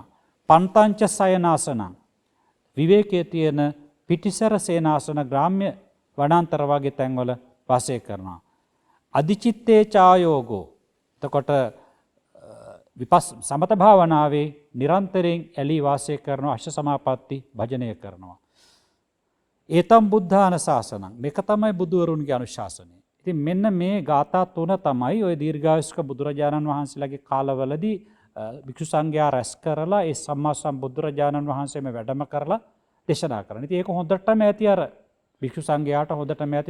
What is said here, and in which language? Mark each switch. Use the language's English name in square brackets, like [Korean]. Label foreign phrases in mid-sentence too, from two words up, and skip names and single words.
[Pali] පන්තංච සයනාසනං [Sinhala] විවේකයේ තියෙන පිටිසර සේනාසන ග්‍රාම්‍ය වනාන්තර වගේ තැන්වල වාසය කරනවා. [Pali] අදිචිත්තේ චායෝගෝ. [Sinhala] එතකොට සමත භාවනාවේ නිරන්තරයෙන් ඇලී වාසය කරනවා. අෂ්ඨ සමාපatti භජනය කරනවා. [Pali] ඒතම් බුද්ධාන ශාසනං. [Sinhala] මේක තමයි බුදුවරුන්ගේ අනුශාසනය. ඉතින් මෙන්න මේ ගාථා තුන තමයි ওই දීර්ඝායුෂ්ක බුදුරජාණන් වහන්සේලාගේ කාලවලදී භික්ෂු සංඝයා රැස් කරලා ඒ සම්මා සම්බුදුරජාණන් වහන්සේම වැඩම කරලා දේශනා කරනවා. ඉතින් ඒක හොඳටම ඇති අර භික්ෂු සංඝයාට හොඳටම ඇති.